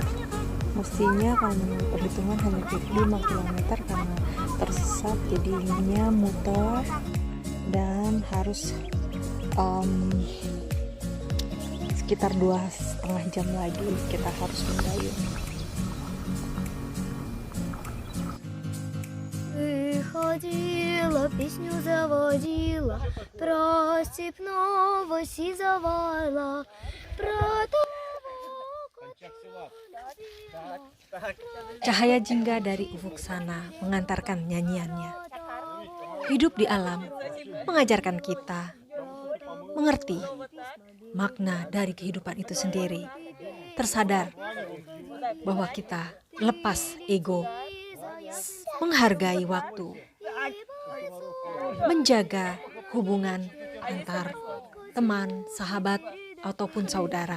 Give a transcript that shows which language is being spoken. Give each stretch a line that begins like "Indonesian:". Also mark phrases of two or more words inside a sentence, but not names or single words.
Indonesian: Mestinya kalau menurut perhitungan hanya 5 km karena tersesat, jadinya muter dan harus sekitar 2,5 jam lagi kita harus mendayung.
Russian: Выходила, песню заводила, про степного сизовала, про того,
Indonesian: Cahaya jingga dari ufuk sana mengantarkan nyanyiannya. Hidup di alam mengajarkan kita mengerti makna dari kehidupan itu sendiri. Tersadar bahwa kita lepas ego, menghargai waktu, menjaga hubungan antar teman, sahabat, ataupun saudara.